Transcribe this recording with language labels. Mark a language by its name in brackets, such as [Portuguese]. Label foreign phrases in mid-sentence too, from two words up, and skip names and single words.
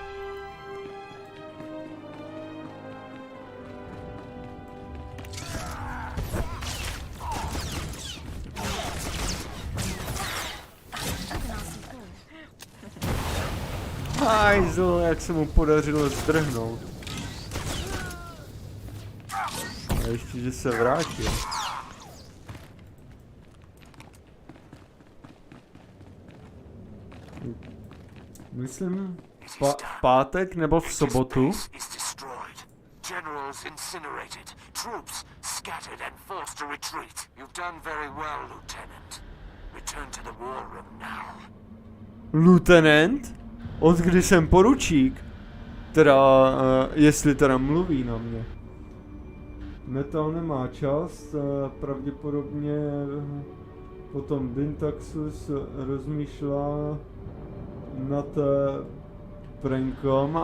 [Czech] Hajzl, jak se mu podařilo zdrhnout. A ještě, že se vrátil. Myslím pátek nebo v sobotu. [English] Generals incinerated, troops scattered and forced to retreat. You've done very well, Lieutenant. Return to the war room now. Lieutenant? [Czech] Od kdy jsem poručík? Teda, jestli teda mluví na mě. Metal nemá čas, pravděpodobně potom Dintaxus rozmýšlá nad prankom.